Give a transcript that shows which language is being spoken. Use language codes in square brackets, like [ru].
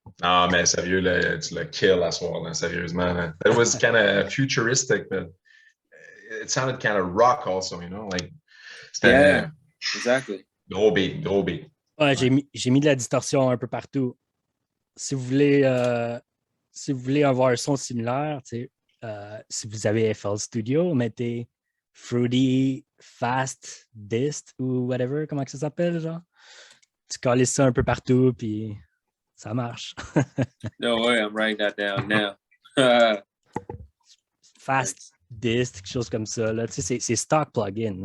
[fr] Ah, mais sérieux, là, tu l'as kill à soir, là, sérieusement. Là. [en] That was kind of futuristic, but it sounded kind of rock also, you know? Like, yeah, exactly. [fr] Gros beat. Ouais, j'ai mis de la distorsion un peu partout. Si vous voulez avoir un son similaire, si vous avez FL Studio, mettez Fruity Fast Dist ou whatever, comment que ça s'appelle, genre? Tu colles ça un peu partout, puis ça marche. [en] No way, I'm writing that down now. Fast [fr] dist, quelque chose comme ça. Là. Tu sais, c'est stock plugin.